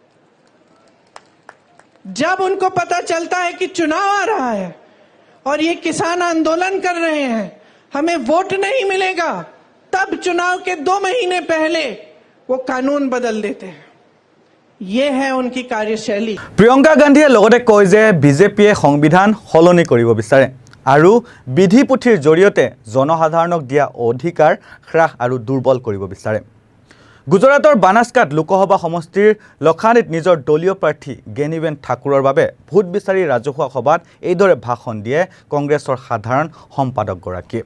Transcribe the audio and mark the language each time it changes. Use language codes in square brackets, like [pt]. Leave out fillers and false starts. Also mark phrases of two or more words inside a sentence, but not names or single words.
[hi] जब उनको पता चलता है कि चुनाव आ रहा है और ये किसान आंदोलन कर रहे हैं, हमें वोट नहीं मिलेगा, तब चुनाव के 2 महीने पहले वो कानून बदल देते हैं। ये है उनकी कार्यशैली। [as] প্ৰিয়ংকা গান্ধীয়ে লগতে কয় যে বিজেপিয়ে সংবিধান সলনি কৰিব বিচাৰে আৰু বিধি পুথিৰ জৰিয়তে জনসাধাৰণক দিয়া অধিকাৰ হ্ৰাস আৰু দুৰ্বল কৰিব বিচাৰে। গুজৰাটৰ বানাসকাট লোকসভা সমষ্টিৰ লখানীত নিজৰ দলীয় প্ৰাৰ্থী গেনিবেন ঠাকুৰৰ বাবে ভোট বিচাৰি ৰাজহুৱা সভাত এইদৰে ভাষণ দিয়ে কংগ্ৰেছৰ সাধাৰণ সম্পাদকগৰাকীয়ে।